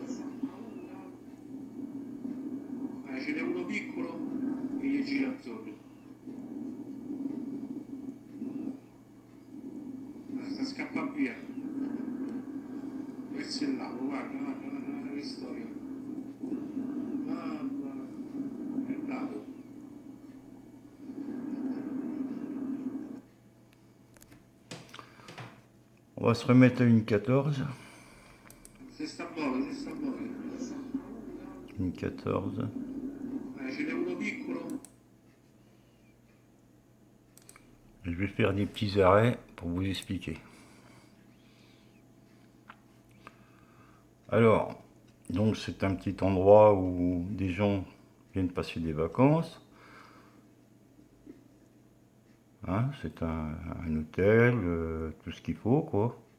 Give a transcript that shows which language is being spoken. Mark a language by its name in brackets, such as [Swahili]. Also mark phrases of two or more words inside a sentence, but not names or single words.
[Italian] Guarda, ce n'è uno piccolo e gli gira attorno. Sta scappando via. Verso il lago, guarda, guarda, guarda, guarda che storia. Mamma, è andato. [French] On va se remettre à 1h14. [Italian] Si sta a muovere, si sta a muovere. 1h14. Ce n'è uno piccolo. [French] Je vais faire des petits arrêts pour vous expliquer. Alors, donc c'est un petit endroit où des gens viennent passer des vacances. Hein, c'est un hôtel, tout ce qu'il faut, quoi.